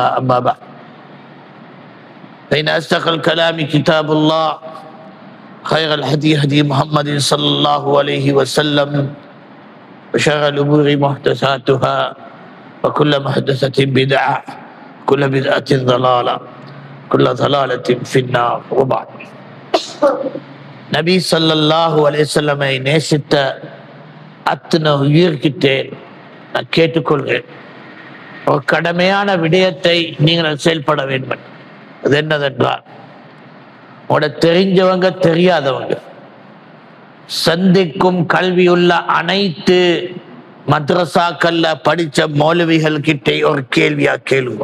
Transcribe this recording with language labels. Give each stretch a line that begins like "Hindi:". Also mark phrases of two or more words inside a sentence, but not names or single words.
Arabic: أما بعد فإن أصدق الكلام كتاب الله خير الهدي هدي محمد صلى الله عليه وسلم وشر الأمور محدثاتها وكل محدثة بدعة كل بدعة ضلالة كل ضلالة في النار.
Tamil: وبعد நபி
Arabic: صلى الله عليه وسلم
Tamil: நேசித்த அத்தனை உயிர்கிட்டே நான் கேட்டுக்கொள்கிறேன், ஒரு கடமையான விடயத்தை நீங்கள் செயல்பட வேண்டும். அது என்னதென்றால், உங்களோட தெரிஞ்சவங்க தெரியாதவங்க சந்திக்கும் கல்வியுள்ள அனைத்து மദ്രസാக்கள்ல படிச்ச மௌலவிகள் கிட்டே ஒரு கேள்வியா கேளுங்க.